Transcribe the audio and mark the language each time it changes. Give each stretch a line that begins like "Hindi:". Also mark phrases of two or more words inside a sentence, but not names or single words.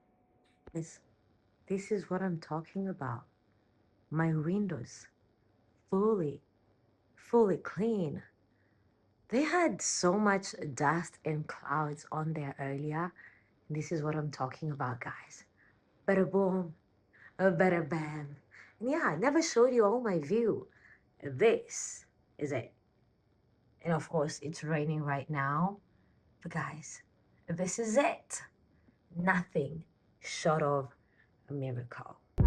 English: This is what I'm talking about. My windows, fully clean. They had so much dust and clouds on there earlier. This is what I'm talking about, guys. Bada boom, bada bam. And yeah, I never showed you all my view. This is it. And of course, it's raining right now. But guys, this is it. Nothing short of a miracle.